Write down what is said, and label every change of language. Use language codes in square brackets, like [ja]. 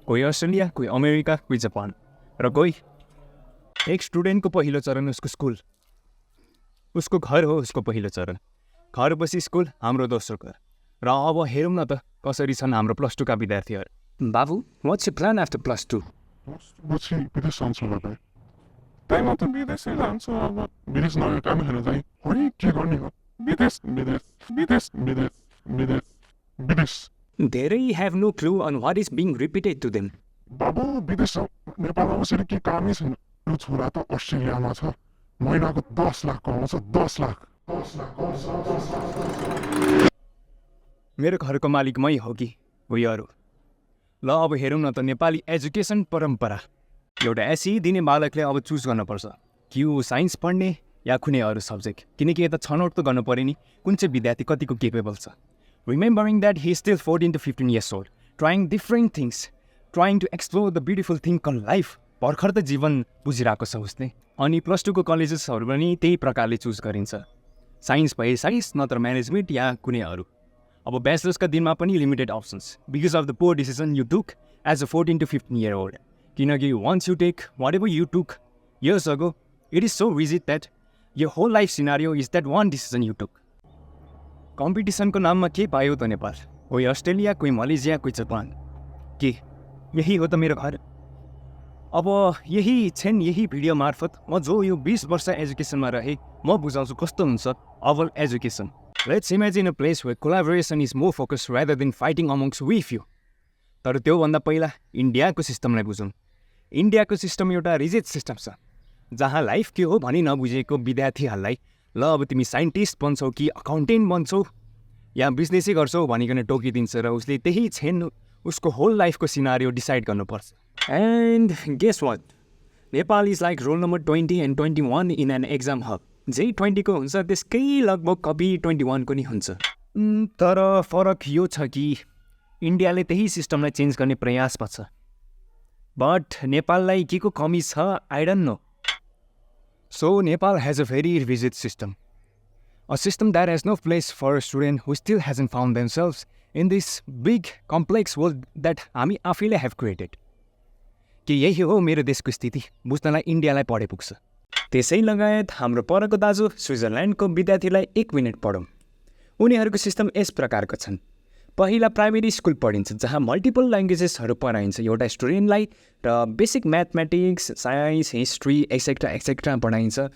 [ne] कोही अस्ट्रेलिया, कोही अमेरिका, कोही जापान र कोही एक स्टुडेन्टको पहिलो चरण उसको स्कुल, उसको घर हो उसको पहिलो चरण। घरपछि स्कुल हाम्रो दोस्रो घर। र अब हेरौँ न त कसरी छन् हाम्रो प्लस 2 का विद्यार्थीहरू। [en] बाबु, what's your plan after plus 2? [ne] पछि विदेश जान्छु होला भाइ। त्यहीमा त विदेशै जान्छु अब। विदेश नयाँ कामहरू चाहिँ खोइ के गर्ने हो। विदेश विदेश विदेश विदेश विदेश विदेश। [en] They have no clue on what is being repeated to them. [ne] बाबु विदेश नेपालमा बसेर के कामै छैन। यो छोरा त अस्ट्रेलियामा छ, महिनाको 10 लाख कमाउँछ। 10 लाख। मेरो घरको मालिक मै हो कि उही अरू। ल अब हेरौँ न त नेपाली एजुकेसन परम्परा। एउटा एसी दिने बालकले अब चुज गर्नुपर्छ कि ऊ साइन्स पढ्ने या कुनै अरू सब्जेक्ट, किनकि यता छनौट त गर्नु पऱ्यो नि कुन चाहिँ विद्यार्थी कतिको केपेबल छ। [en] Remembering that he is still 14 to 15 years old, trying different things, trying to explore the beautiful thing called life. [ne] भर्खर त जीवन बुझिरहेको छ उसले। अनि प्लस 2 को कलेजेसहरू पनि त्यही प्रकारले चुज गरिन्छ। साइन्स भए साइन्स, नत्र म्यानेजमेन्ट या कुनै अरू। अब ब्याचलर्सका दिनमा पनि limited options [en] Because of the poor decision you took age a 14 to 15 year old। किनकि once you take whatever you took years ago, it is so rigid that your whole life scenario is that one decision you took। [ne] कम्पिटिसनको नाममा के पायो त नेपाल? कोही Australia, कोही Malaysia, कोही Japan. के यही हो त मेरो घर? अब यही छन् यही भिडियो मार्फत म जो यो 20 वर्ष एजुकेसनमा रहे म बुझाउँछु कस्तो हुन्छ overall education. [en] Let's imagine a place where collaboration is more focus rather than fighting amongst we few. [ne] तर त्योभन्दा पहिला इन्डियाको सिस्टमलाई बुझौँ। इन्डियाको सिस्टम एउटा रिजिड सिस्टम छ जहाँ लाइफ के हो भनी नबुझेको विद्यार्थीहरूलाई ल अब तिमी साइन्टिस्ट बन्छौ कि अकाउन्टेन्ट बन्छौ या बिजनेसै गर्छौ भनिकन टोकिदिन्छ र उसले त्यही छेन उसको होल लाइफको सिनारियो डिसाइड गर्नुपर्छ। [en] And guess what? Nepal is like roll number 20 and 21 in an exam hub. [ne] जे 20 को हुन्छ त्यसकै लगभग कपी 21 को नि हुन्छ। तर फरक यो छ कि इन्डियाले त्यही सिस्टमलाई चेन्ज गर्ने प्रयासमा छ। बट नेपाललाई के को कमी छ [en] I don't know. So Nepal has a very rigid system. A system that has no place for a student who still hasn't found themselves in this big complex world that [ne] हामी आफैले [en] have created। [ne] कि यही हो मेरो देशको स्थिति बुझ्नलाई इन्डियालाई पढे पुग्छ। त्यसै लगायत हाम्रो परको दाजु स्विजरल्यान्डको विद्यार्थीलाई 1 मिनेट पढौँ। उनीहरूको सिस्टम यस प्रकारको छन्। पहिला प्राइमेरी स्कुल पढिन्छ जहाँ मल्टिपल ल्याङ्ग्वेजेसहरू पढाइन्छ एउटा स्टुडेन्टलाई र basic mathematics, science, history etcetera etcetera पढाइन्छ।